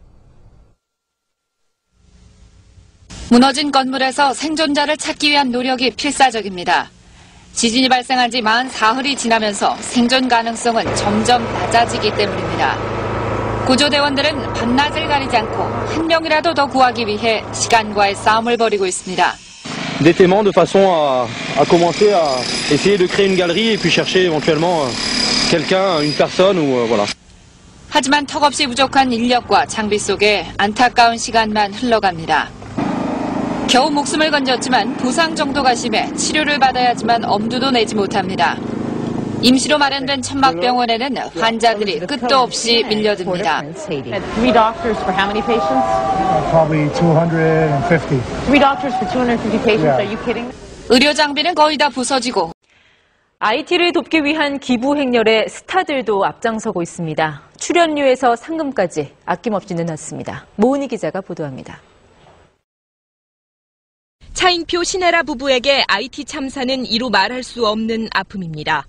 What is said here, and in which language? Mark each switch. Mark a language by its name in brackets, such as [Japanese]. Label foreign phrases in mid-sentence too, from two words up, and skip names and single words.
[Korean] 무너진 건물에서 생존자를 찾기 위한 노력이 필사적입니다. 지진이 발생한 지 44흘이 지나면서 생존 가능성은 점점 낮아지기 때문입니다. 구조대원들은 밤낮을 가리지 않고 한 명이라도 더 구하기 위해 시간과의 싸움을 벌이고 있습니다. [French] Des témoins de façon à commencer à essayer de créer une galerie et puis chercher éventuellement quelqu'un, une personne ou voilà. [Korean] 하지만 턱없이 부족한 인력과 장비 속에 안타까운 시간만 흘러갑니다. 겨우 목숨을 건졌지만 부상 정도가 심해 치료를 받아야지만 엄두도 내지 못합니다. 임시로 마련된 천막병원에는 환자들이 끝도 없이 밀려듭니다. [English] Three doctors for how many patients? Probably 250. Three doctors for 250 patients? Are you kidding? [Korean] 의료 장비는 거의 다 부서지고 IT를 돕기 위한 기부 행렬에 스타들도 앞장서고 있습니다. 출연료에서 상금까지 아낌없이 내놨습니다. 모은희 기자가 보도합니다. 차인표 신혜라 부부에게 IT 참사는 이루 말할 수 없는 아픔입니다.